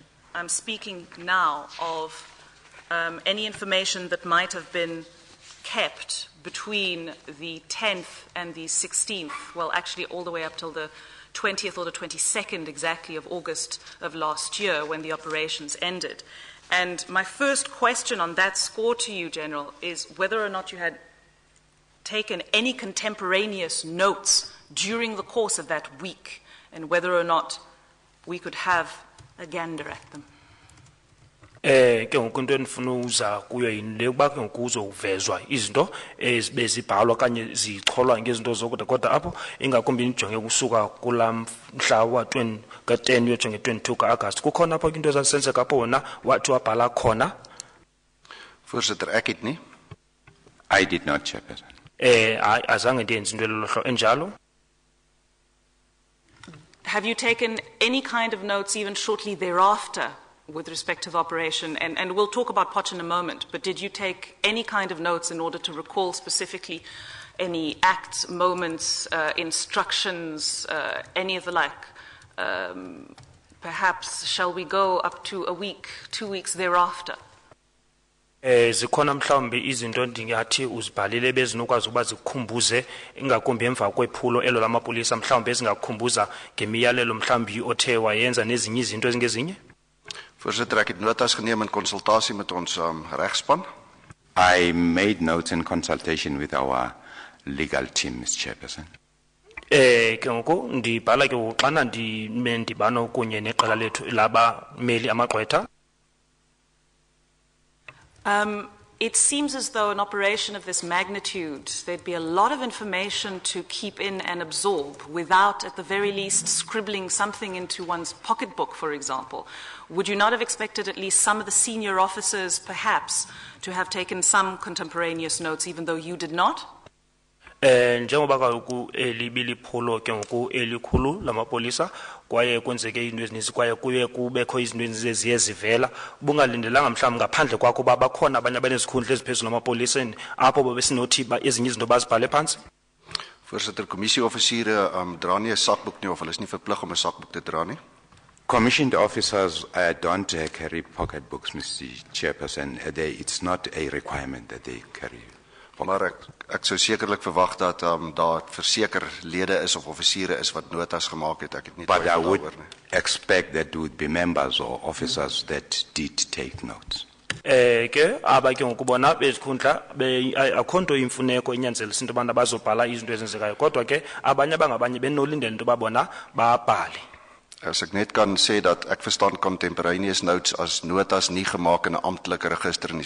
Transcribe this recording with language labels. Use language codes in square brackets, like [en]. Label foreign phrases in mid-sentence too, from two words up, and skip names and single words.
[en] I'm speaking now of any information that might have been kept between the 10th and the 16th, well, actually all the way up till the 20th or the 22nd exactly of August of last year when the operations ended. And my first question on that score to you, General, is whether or not you had taken any contemporaneous notes during the course of that week and whether or not we could have a gander at them. [xh] Ke ngoku into endifuna uza kuyo yini le ukuba ke ngoku uzovezwa izinto ezibe zibhalwa kanye zicholwa ngezinto zokude kodwa apho ingakumbi nijonge kusuka kulaa mhla wa-10 uyotsho nge-22 ka-Agasti kukhona apho into ezazisenzeka apho wona wathi wabhala khona? [af] Voorsitter, ek het nie. [en] I did not, Chairperson. [xh] Azange ndiyenze into elolo enjalo. [en] Have you taken any kind of notes even shortly thereafter with respect to the operation? And we'll talk about Potch in a moment, but did you take any kind of notes in order to recall specifically any acts, moments, instructions, any of the like? Perhaps shall we go up to a week, 2 weeks thereafter? [xh] Zikhona mhlawumbi izinto ndingathi uzibhalile bezinokwazi ukuba zikukhumbuze ingakumbi emva kwephulo elo lamapolisa mhlawumbi ezingakukhumbuza ngemiyalelo mhlawumbi othe wayenza nezinye izinto ezingezinye? [af] Voorsitter, ek het notas geneem in konsultasie met ons regspan. [en] I made notes in consultation with our legal team, Mr. Chairperson. [xh] Ke ngoku ndibhala ke xana ndibano kunye neqela lethu labameli amagqwetha. [en] It seems as though an operation of this magnitude, there'd be a lot of information to keep in and absorb without, at the very least, scribbling something into one's pocketbook, for example. Would you not have expected at least some of the senior officers, perhaps, to have taken some contemporaneous notes, even though you did not? [xh] Njengoba kaloku libiliphulo ke ngoku elikhulu lamapolisa kwaye kwenzeke into ezininzi kwaye kuye kubekho izinto eziye zivela bungalindelanga mhlawumbi ngaphandle kwakho uba bakhona abanye abanezikhundla eziphezulu lamapoliseni apho babesinothi ezinye izinto bazibhale phantsi? [af] Voorsitter, kommissie-offisiere dra nie 'n sakboek nie of hulle is nie verplig om 'n sakboek te dra nie. [en] Commissioned officers don't carry pocketbooks, Mr. Chairperson. It's not a requirement that they carry. [af] Maar ek sou sekerlik verwag dat daar verseker lede is of offisiere is wat notas gemaak het. Ek het nie [en] But I [af] twyfel [en] would [af] daaroor nie. [en] expect that there would be members or officers that did take notes. [xh] Ke aba ke ngokubona bezikhundla akhonto imfuneko inyanzelisa into abantu bazobhala izinto ezenzekayo kodwa ke abanye abangabanye benolindele into babona babhale. [af] As ek net kan sê dat ek verstaan [en] contemporaneous notes [af] as notas nie gemaak in 'n amptelike register nie.